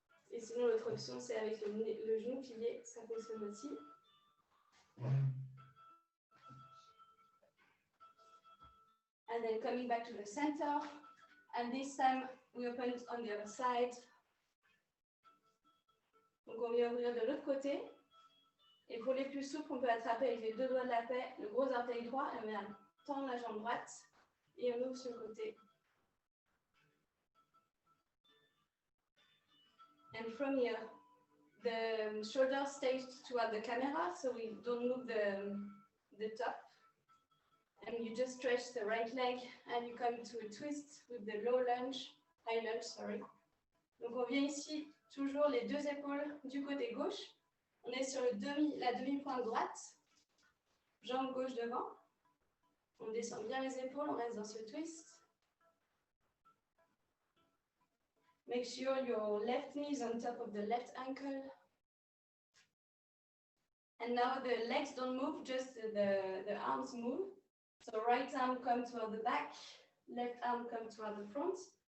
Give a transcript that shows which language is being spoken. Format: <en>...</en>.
<fr>Et sinon, l'autre option, c'est avec le genou plié, ça fonctionne aussi.</fr> <en>And then coming back to the center, and this time we open it on the other side.</en> <fr>Donc on vient ouvrir de l'autre côté. Et pour les plus souples, on peut attraper avec les deux doigts de la paix le gros orteil droit et on vient tendre la jambe droite et on ouvre sur le côté.</fr> <en>And from here, the shoulder stays toward the camera, so we don't move the top. And you just stretch the right leg and you come to a twist with the high lunge, sorry.</en> <fr>Donc on vient ici, toujours les deux épaules du côté gauche. On est sur la demi-pointe droite, jambe gauche devant. On descend bien les épaules, on reste dans ce twist.</fr> <en>Make sure your left knee is on top of the left ankle. And now the legs don't move, just the arms move. So right arm comes toward the back, left arm comes toward the front.</en>